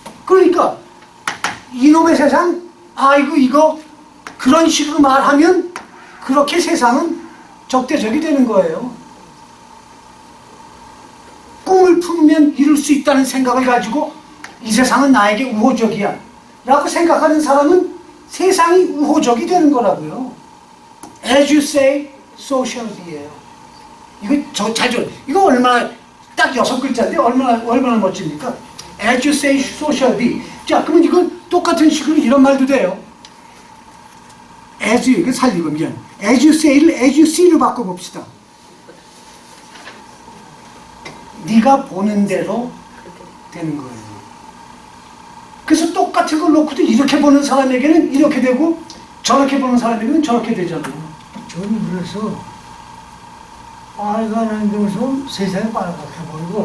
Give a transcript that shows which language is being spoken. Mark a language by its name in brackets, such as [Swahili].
[Korean] 그러니까 이놈의 세상, 이거 그런 식으로 말하면 그렇게 세상은 적대적이 되는 거예요. 꿈을 품으면 이룰 수 있다는 생각을 가지고 이 세상은 나에게 우호적이야 라고 생각하는 사람은 세상이 우호적이 되는 거라고요. [English] As you say, so shall be예요. [Korean] 이거 이거 얼마나 딱 6글자인데 얼마나 멋집니까? [English] As you say, so shall be. [Korean] 자, 그러면 이건 똑같은 식으로 이런 말도 돼요. [English] As you, [Korean] 이거 살리고 미안. [English] As you say를 as you see로 [Korean] 바꿔봅시다. 네가 보는 대로 되는 거예요. 그래서 똑같은 걸 놓고도 이렇게 보는 사람에게는 이렇게 되고 저렇게 보는 사람에게는 저렇게 되잖아요. 저는 그래서 빨간 안경 쓰면 세상이 빨갛게 보이고